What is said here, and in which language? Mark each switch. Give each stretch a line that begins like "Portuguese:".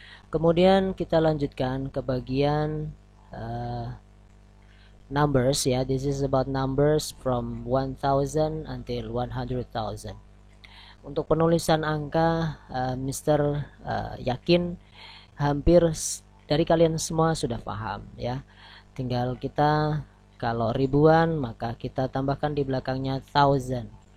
Indonesian: Kemudian kita lanjutkan ke bagian numbers ya.
English: This is about numbers from 1000 until 100,000.
Indonesian: Untuk penulisan angka, Mister yakin hampir dari kalian semua sudah paham ya. Tinggal kita kalau ribuan maka kita tambahkan di belakangnya thousand.